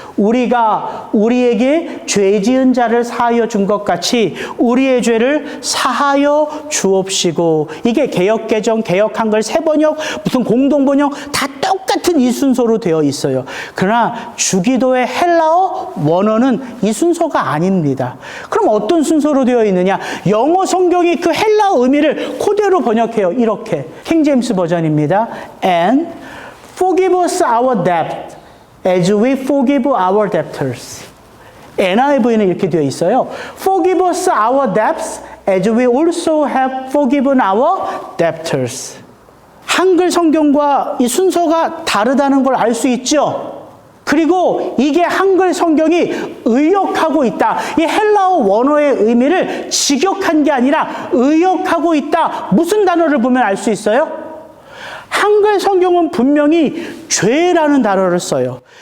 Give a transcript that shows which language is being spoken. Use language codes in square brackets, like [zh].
[ko] 우리가 우리에게 죄 지은 자를 사하여 준 것 같이 우리의 죄를 사하여 주옵시고, 이게 개역개정, 개역한글, 새번역, 무슨 공동번역 다 똑같은 이 순서로 되어 있어요. 그러나 주기도의 헬라어 원어는 이 순서가 아닙니다. 그럼 어떤 순서로 되어 있느냐? 영어 성경이 그 헬라어 의미를 그대로 번역해요. 이렇게. 킹제임스 버전입니다. [en] And forgive us our debt as we forgive our debtors. [ko] NIV는 이렇게 되어 있어요. [en] Forgive us our debts as we also have forgiven our debtors. [ko] 한글 성경과 이 순서가 다르다는 걸 알 수 있죠? 그리고 이게 한글 성경이 의역하고 있다. 이 헬라어 원어의 의미를 직역한 게 아니라 의역하고 있다. 무슨 단어를 보면 알 수 있어요? 한글 성경은 분명히 죄라는 단어를 써요.